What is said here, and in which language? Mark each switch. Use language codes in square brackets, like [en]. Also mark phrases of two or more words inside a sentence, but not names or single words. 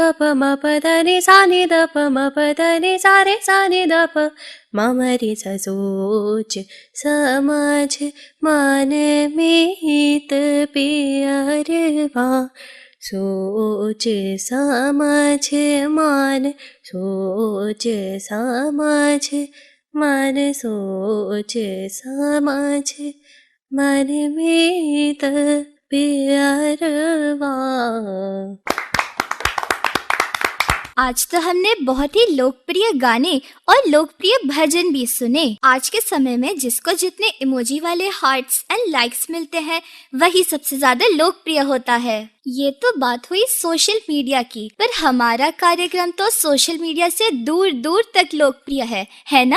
[hi] प म प द नि सा नि द प म प द नि सा रे सा नि द प म म रे सा, सोच समझ मन मीत पियरवा, सोच समझ मन, सोच समझ मन, सोच समझ मन मीत पियरवा। आज तो हमने बहुत ही लोकप्रिय गाने और लोकप्रिय भजन भी सुने। आज के समय में जिसको जितने इमोजी वाले हार्ट्स एंड लाइक्स मिलते हैं वही सबसे ज्यादा लोकप्रिय होता है। ये तो बात हुई सोशल मीडिया की, पर हमारा कार्यक्रम तो सोशल मीडिया से दूर दूर तक लोकप्रिय है ना?